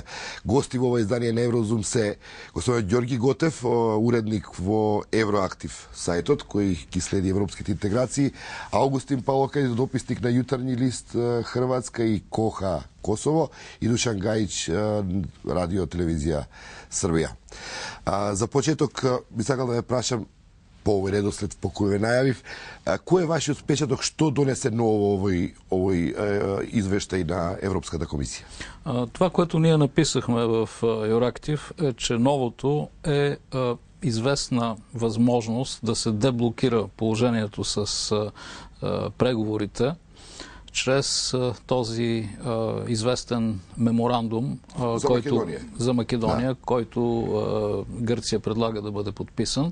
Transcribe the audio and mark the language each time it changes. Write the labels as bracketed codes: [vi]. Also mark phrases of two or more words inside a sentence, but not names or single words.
[mk] Гости во ова издание на Еврозум се господин Ѓорги Готев, уредник во Евроактив сајтот, кој ги следи европските интеграции, Аугустин Палокај, дописник на Јутренји лист Хрватска и Коха Косово, и Душан Гајич, радио телевизија Србија. За почеток би сакал да ве прашам по овој редослед по кој ве најавив, кој е вашиот впечаток, што донесе ново овој извештај на Европската комисија? [bg] Това, което ние написахме в Евроактив, е, че новото е известна възможност да се деблокира положението с преговорите чрез този известен меморандум за Македония, който Гърция предлага да бъде подписан.